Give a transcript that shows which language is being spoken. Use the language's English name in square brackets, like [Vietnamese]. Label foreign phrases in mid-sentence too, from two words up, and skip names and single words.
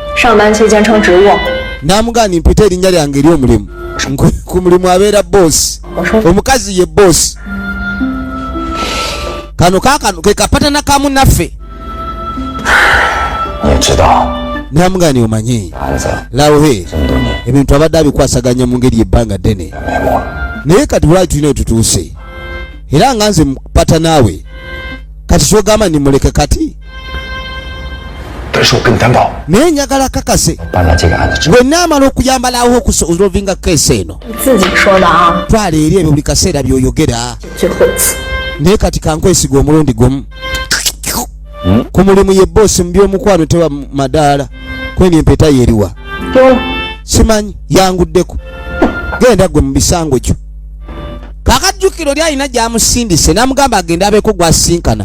[Ganda] namugani mpita erinnya lyange eri omulimu ku mulimu abeera bosi omukazi ye bosi kano kakano ke kapatana kamu naffe namugani omanyi lawe ebintu abadde abikwasaganya mu ngeri ebbanga ddene naye kati lwaki tulina wetutuuse era nga nze mupata naawe kati kyogamba nimuleke kati [Chinese] 但是我跟你担保， [Ganda] Nenjagala kakase. [Chinese] 办了这个案子之后， [Ganda] Bwe naamala okuyambalawo okusolvinga keesi eno. [Chinese] 你自己说的啊， [Ganda] Twala eri ebyo buli kaseera by'oyogera. [Chinese] 最后一次。 [Ganda] Naye kati kankwesiga omulundi gumu. Ku mulimu ye boosi mu by'omukwano tewa madaala. Kweni empeta yeriwa. Simanyi yanguddeko. Genda gwe mu bisango kyo. Kakajjukiro lyalina gy'amusindise n'amugamba agenda abeeko gw'asinkana.